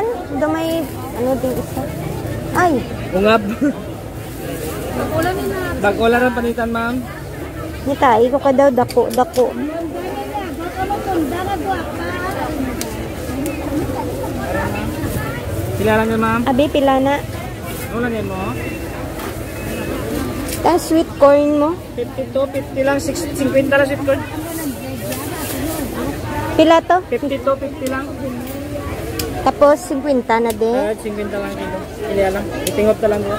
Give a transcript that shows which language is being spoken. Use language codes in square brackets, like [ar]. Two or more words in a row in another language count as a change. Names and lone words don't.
[hil] Daw may ano din isa. Ay. Ungab. Bag-ulan ang panitan, ma'am. Nitai ko ka daw dako. Pila lang yan, ma'am? Abi pila na. Ano lang yan mo? Ang [en] sweet corn [hil] mo. 52, 50 lang, 50 lang [en] sweet corn. [hil] Pila to? 52, 50 lang. Tapos 50 na din. 50 lang kilo. Pila lang. Itingop na lang doon.